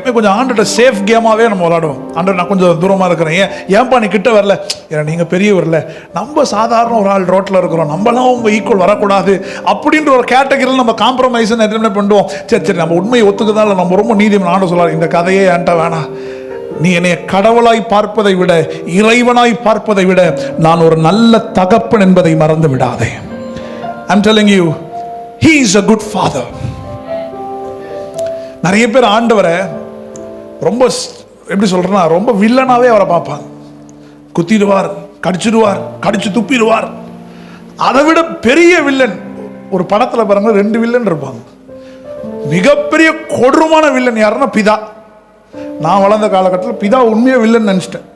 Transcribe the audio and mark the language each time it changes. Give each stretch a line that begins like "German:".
Tamil: எப்போ கொஞ்சம் ஆண்டோட சேஃப் கேமாகவே நம்ம விளாடுவோம். ஆண்டவர் நான் கொஞ்சம் தூரமாக இருக்கிறேன், ஏன்பா நீ கிட்ட வரல, ஏன்னா நீங்கள் பெரியவர் இல்லை, நம்ம சாதாரண ஒரு ஆள் ரோட்டில் இருக்கிறோம், நம்மளாம் உங்கள் ஈக்குவல் வரக்கூடாது அப்படின்ற ஒரு கேட்டகரியில் நம்ம காம்ப்ரமைஸ் என்ன பண்ணுவோம். சரி சரி நம்ம உண்மையை ஒத்துக்குதான், நம்ம ரொம்ப நீதிமன்றம் ஆண்டு சொல்லார், இந்த கதையே என்கிட்ட வேணாம், நீ என்னை கடவுளாய் பார்ப்பதை விட, இறைவனாய் பார்ப்பதை விட நான் ஒரு நல்ல தகப்பன் என்பதை மறந்து விடாதே.
English: I'm telling you, he is a good father.
Tamil: நிறைய பேர் ஆண்டவரை ரொம்ப எப்படி சொல்றேன்னா, ரொம்ப வில்லனாவே அவரை பார்ப்பாங்க. குத்திடுவார், கடிச்சிடுவார், கடிச்சு துப்பிடுவார். அதை விட பெரிய வில்லன் ஒரு படத்துல பாருங்க, 2 வில்லன் இருப்பாங்க. மிகப்பெரிய கொடூரமான வில்லன் யாருன்னா பிதா. நான் வளர்ந்த காலகட்டத்தில் பிதா உண்மையாக வில்லன் நினச்சிட்டேன்.